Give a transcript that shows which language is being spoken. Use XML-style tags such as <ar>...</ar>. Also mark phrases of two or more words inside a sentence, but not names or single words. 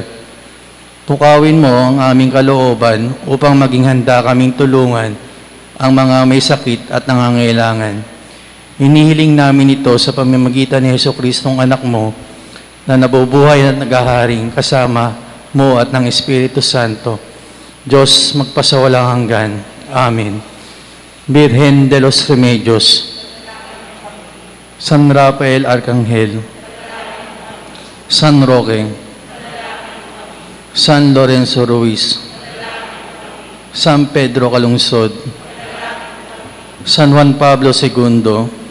<tl>Pukawin mo ang aming kalooban upang maging handa kaming tulungan ang mga may sakit at nangangailangan. Hinihiling namin ito sa pamamagitan ni Jesucristong anak mo na nabubuhay at naghaharing kasama mo at ng Espiritu Santo, Diyos magpasawalang hanggan. Amen. Virgen de los Remedios, San Rafael Arcangel, San Roque, San Lorenzo Ruiz, San Pedro Calungsod, San Juan Pablo II,</tl>